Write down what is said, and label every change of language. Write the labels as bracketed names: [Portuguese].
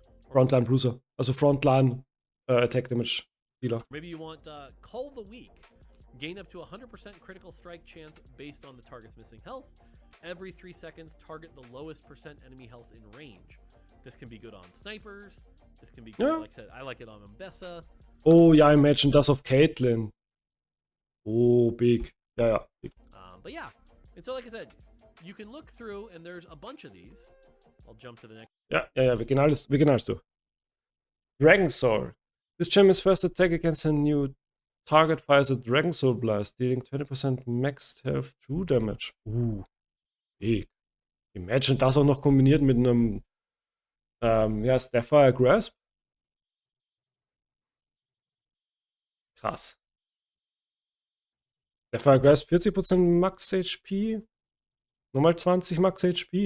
[English] Frontline Bruiser. Also Frontline Attack Damage Dealer. Maybe you want Cull the Weak. Gain up to 100% critical strike chance based on the target's missing health. Every 3 seconds, target the lowest percent enemy health in range. This can be good on snipers. This can be good, like I said, I like it on Ambessa. [German] Oh ja, imagine das auf Caitlyn. [English] Oh, big. Ja, ja. Big. But yeah, and so like I said, you can look through and there's a bunch of these. I'll jump to the next. [German] Ja, wir gehen alles durch. [English] Dragon Soul. This champion's first attack against a new target fires a Dragon Soul Blast, dealing 20% max health true damage. Big. [German] Imagine das auch noch kombiniert mit einem Sapphire Grasp. Krass. Sapphire Grasp 40% Max HP. Nochmal 20 Max HP.